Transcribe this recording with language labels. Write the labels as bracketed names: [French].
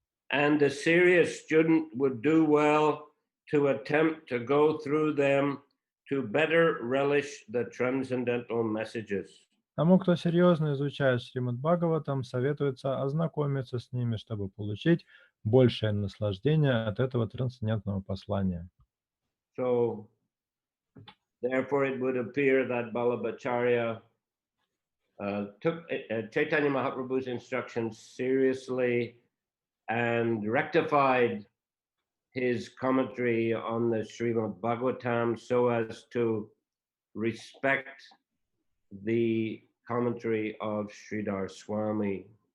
[English] And the serious student would do well to attempt to go through them to better relish the transcendental messages. [Russian] Тому, кто серьезно изучает Шримад Бхагаватам, советуется ознакомиться с ними, чтобы получить большее наслаждение от этого трансцендентного послания. [English] So, therefore, it would appear that Vallabhacharya took Chaitanya Mahaprabhu's instructions seriously and rectified his commentary on the Srimad Bhagavatam so as to respect the commentary of Sridhar Swami.